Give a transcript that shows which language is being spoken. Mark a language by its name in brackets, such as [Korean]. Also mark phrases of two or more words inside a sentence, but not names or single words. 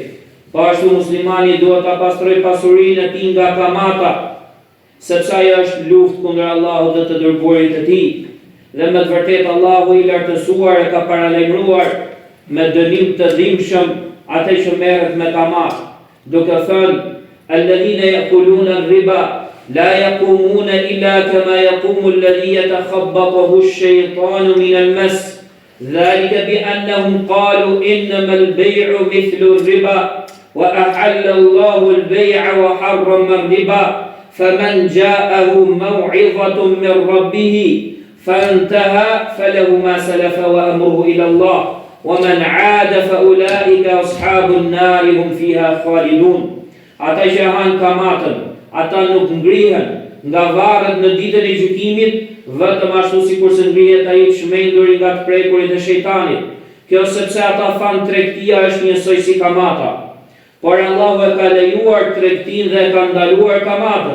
[Albanian] Po ashtu muslimani duhet ta pastrojë pasurinë e tij nga kamata, sepse ajo është luftë kundër Allahut dhe të dërguarit të tij. Dhe me të vërtetë Allahu i lartësuar e ka paralajmëruar me dënim të dhimbshëm atë që merret me kamat, duke thënë: [Arabic] "الذين يقولون الربا لا يقومون إلا كما يقوم الذي يتخبطه الشيطان من المس. ذلك بأنهم قالوا إنما البيع مثل الربا وأحل الله البيع وحرم الربا. فمن جاءه موعظة من ربه فانتهى فله ما سلف وأمره إلى الله ومن عاد فأولئك أصحاب النار هم فيها خالدون." [Albanian] Ata që hanë kamatën, ata nuk ngrihen nga varret në ditën e gjykimit, vetëm ashtu sikur se ngrihet ai i çmendur nga të prekurit e shejtanit. Kjo sepse ata thanë tregtia është njësoj si kamata. Por Allahu e ka lejuar tregtinë dhe e ka ndaluar kamatën.